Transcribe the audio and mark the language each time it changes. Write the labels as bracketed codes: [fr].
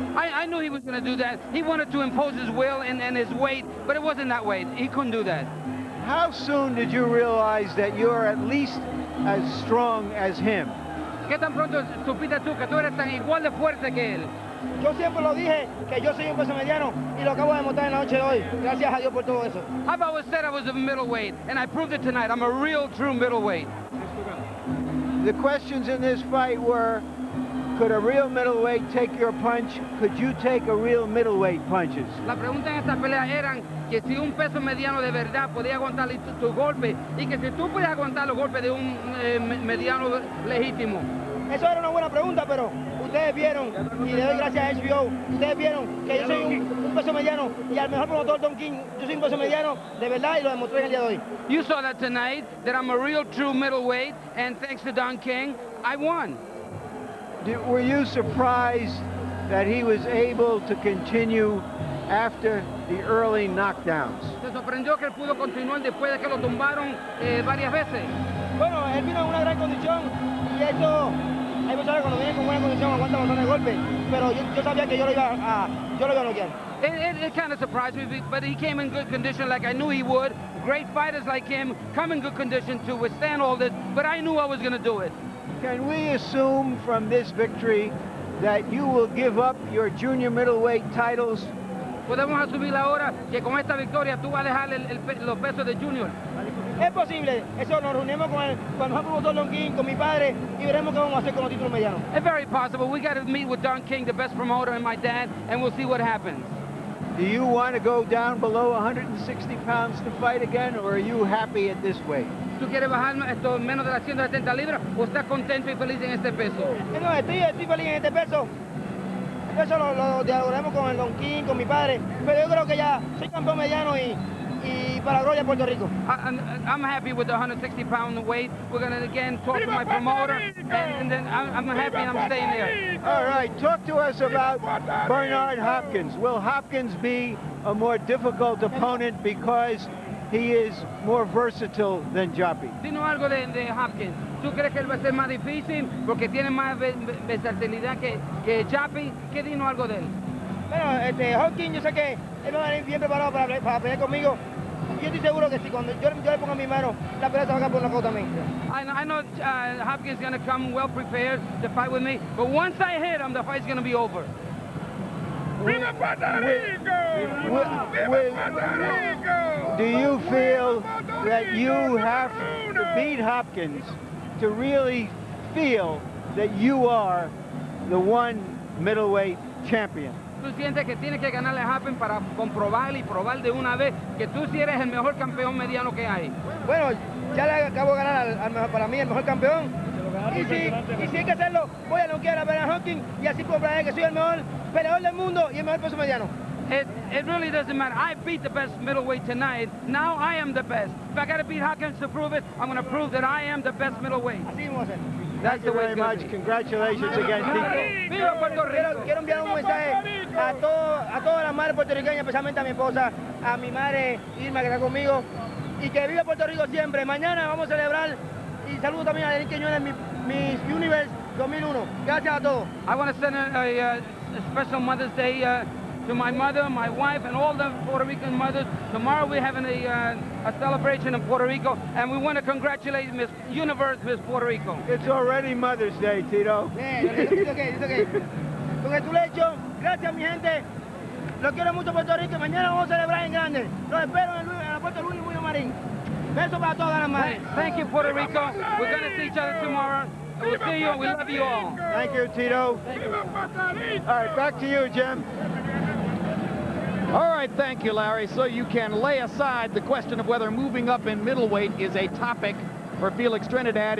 [en] I knew he was going to do that. He wanted to impose his will and his weight, but it wasn't that way. He couldn't do that. How soon did you realize that you're at least as strong as him? [es] ¿Qué tan pronto supiste tú que tú eres tan igual de fuerte que él? Yo siempre lo dije, que yo soy un peso mediano, y lo acabo de demostrar en la noche de hoy. Gracias a Dios por todo eso. [en] I've always said I was a middleweight, and I proved it tonight. I'm a real, true middleweight. The questions in this fight were, could a real middleweight take your punch? Could you take a real middleweight punches? [es] La pregunta en esta pelea eran que si un peso mediano de verdad podía aguantar tu golpe, y que si tú puedes aguantar los golpes de un mediano legítimo. Eso era una buena pregunta, pero ustedes vieron, y le doy gracias a HBO, ustedes vieron que yo soy un peso mediano, y al mejor promotor Don King, yo soy un peso mediano de verdad, y lo demostré en el día de hoy. [en] You saw that tonight, that I'm a real, true middleweight, and thanks to Don King, I won. Were you surprised that he was able to continue after the early knockdowns? [es] ¿Te sorprendió que él pudo continuar después de que lo tumbaron varias veces? Bueno, él vino en una gran condición, y eso, hay personas cuando vienen con buena condición aguantan bastante golpe, pero yo sabía que yo lo iba a noquear. [en] It kind of surprised me, but he came in good condition like I knew he would. Great fighters like him come in good condition to withstand all this, but I knew I was going to do it. Can we assume from this victory that you will give up your junior middleweight titles? [es] Podemos asumir ahora que con esta victoria tú vas a dejar los pesos de junior. Es posible, eso nos reunimos con el mejor promotor Don King, con mi padre, y veremos qué vamos a hacer con los títulos medianos. [en] It's very possible. We got to meet with Don King, the best promoter, and my dad, and we'll see what happens. Do you want to go down below 160 pounds to fight again, or are you happy at this weight? [es] ¿Tú quieres bajar menos de las 170 libras o estás contento y feliz en este peso? No, estoy feliz en este peso. Eso lo dialogamos con el Don King, con mi padre, pero yo creo que ya soy campeón mediano y para la gloria de Puerto Rico. [en] I'm happy with the 160-pound weight. We're going to again talk to my promoter, and then I'm happy and I'm staying there. All right, talk to us about Bernard Hopkins. Will Hopkins be a more difficult opponent because he is more versatile than Joppy. [es] Dinos algo de Hopkins. ¿Tú crees que él va a ser más difícil porque tiene más versatilidad que Joppy? ¿Qué dinos algo de él? Bueno, Hopkins, yo sé que él va a venir bien preparado para pelear conmigo. Yo estoy seguro que si cuando yo le pongo mi mano, la pelea se va a acabar por nocaut también. [en] I know Hopkins is going to come well prepared to fight with me, but once I hit him, the fight's going to be over. [es] ¡Viva Puerto Rico! ¡Viva Puerto Rico! [en] Do you feel that you have to beat Hopkins to really feel that you are the one middleweight champion? [es] ¿Tú sientes que tienes que ganarle a Hopkins para comprobar y probar de una vez que tú sí eres el mejor campeón mediano que hay? Bueno, ya le acabo de ganar al mejor, para mí el mejor campeón. Y si hay que hacerlo, voy a noquear a Bernard Hopkins y así comprobar que soy el mejor peleador del mundo y el mejor peso mediano. [en] It really doesn't matter. I beat the best middleweight tonight. Now I am the best. If I got to beat Hopkins to prove it, I'm going to prove that I am the best middleweight. [es] Así vamos a hacer. [en] Thank you very much. Congratulations again, Tito. [es] ¡Viva Puerto Rico! Quiero enviar un mensaje a todas las madres puertorriqueñas, especialmente a mi esposa, a mi madre Irma que está conmigo, y que viva Puerto Rico siempre. Mañana vamos a celebrar, y saludo también a Denis Quiñones en mi Universe 2001. Gracias a todos. [en] I want to send a special Mother's Day to my mother, my wife, and all the Puerto Rican mothers. Tomorrow we're having a celebration in Puerto Rico, and we want to congratulate Miss Universe, Miss Puerto Rico. It's already Mother's Day, Tito. It's okay. [es] Con esto le hecho, gracias mi gente. Los quiero mucho Puerto Rico y mañana vamos a celebrar en grande. Los espero en el aeropuerto Luis Muñoz Marín. Besos para todas las madres. [en] Thank you, Puerto Rico. We're going to see each other tomorrow. We'll see you. We love you all. Thank you, Tito. All right, back to you, Jim. All right, thank you, Larry. So you can lay aside the question of whether moving up in middleweight is a topic for Felix Trinidad.